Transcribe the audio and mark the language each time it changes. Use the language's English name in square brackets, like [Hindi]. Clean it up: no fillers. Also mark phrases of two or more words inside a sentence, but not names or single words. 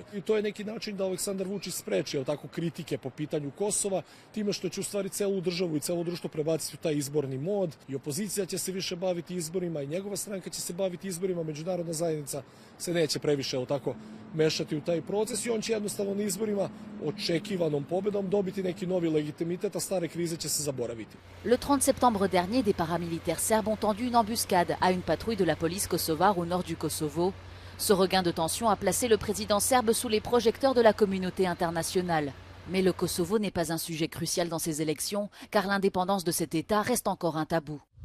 [Serbian] I to je neki način da Aleksandar Vučić spreči tako kritike po pitanju Kosova, time što će u stvari celu državu I celo društvo prebaciti u taj izborni mod I opozicija će se više baviti izborima I njegova stranka će se baviti izborima, međunarodna zajednica se neće previše tako mešati u taj proces I on će jednostavno na izborima očekivanom pobedom dobiti neki novi legitimitet, a stare krize će se zaboraviti. [French] Le 30 septembre dernier, des paramilitaires serbes ont tendu une embuscade à une patrouille de la police kosovare au nord du Kosovo. Ce regain de tension a placé le président serbe sous les projecteurs de la communauté internationale. Mais le Kosovo n'est pas un sujet crucial dans ces élections, car l'indépendance de cet État reste encore un tabou.